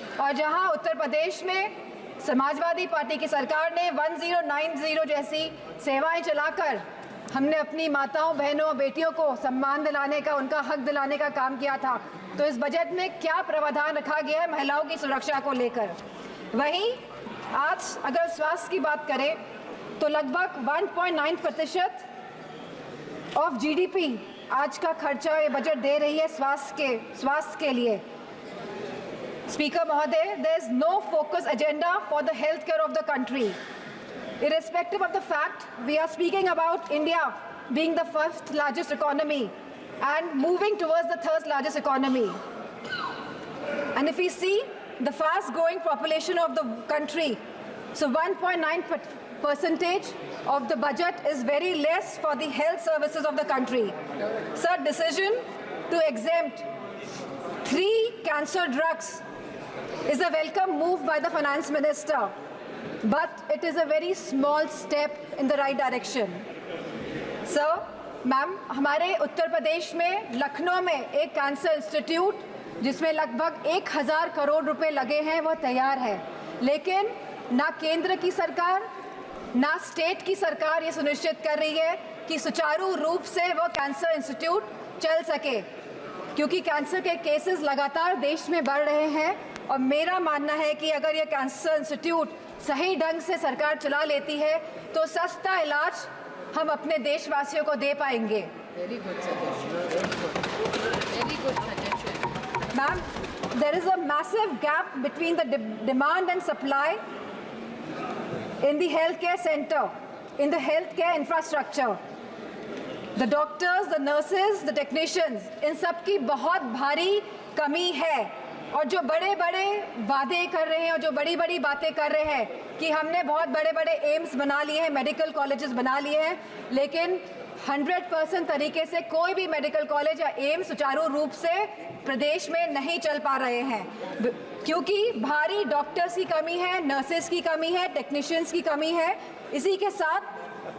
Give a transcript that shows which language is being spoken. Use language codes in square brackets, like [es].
[hi] और जहां उत्तर प्रदेश में समाजवादी पार्टी की सरकार ने 1090 जैसी सेवाएं चलाकर हमने अपनी माताओं, बहनों, बेटियों को सम्मान दिलाने का, उनका हक दिलाने का काम किया था, तो इस बजट में क्या प्रावधान रखा गया है महिलाओं की सुरक्षा को लेकर। वहीं आज अगर स्वास्थ्य की बात करें तो लगभग 1.9% ऑफ जीडीपी आज का खर्चा ये बजट दे रही है स्वास्थ्य के लिए। स्पीकर महोदय, [en] there is no focus agenda for the healthcare of the country. Irrespective of the fact we are speaking about India being the 1st largest economy and moving towards the 3rd largest economy. And if we see the fast growing population of the country, so 1.9% of the budget is very less for the health services of the country. Sir, decision to exempt 3 cancer drugs is a welcome move by the finance minister, but it is a very small step in the right direction. [hi] Sir, ma'am, हमारे उत्तर प्रदेश में लखनऊ में एक cancer institute जिसमें लगभग 1000 करोड़ रुपए लगे हैं, वह तैयार है, लेकिन ना केंद्र की सरकार ना स्टेट की सरकार ये सुनिश्चित कर रही है कि सुचारू रूप से वो कैंसर इंस्टीट्यूट चल सके, क्योंकि कैंसर के केसेस लगातार देश में बढ़ रहे हैं। और मेरा मानना है कि अगर ये कैंसर इंस्टीट्यूट सही ढंग से सरकार चला लेती है तो सस्ता इलाज हम अपने देशवासियों को दे पाएंगे। [en] Ma'am, there is a massive gap between the demand and supply in the healthcare center, in the healthcare infrastructure. The doctors, the nurses, the technicians, [hi] इन सब की बहुत भारी कमी है। और जो बड़े बड़े वादे कर रहे हैं और जो बड़ी बड़ी बातें कर रहे हैं कि हमने बहुत बड़े बड़े एम्स बना लिए हैं, मेडिकल कॉलेजेस बना लिए हैं, लेकिन 100% तरीके से कोई भी मेडिकल कॉलेज या एम्स सुचारू रूप से प्रदेश में नहीं चल पा रहे हैं, क्योंकि भारी डॉक्टर्स की कमी है, नर्सेस की कमी है, टेक्नीशियंस की कमी है। इसी के साथ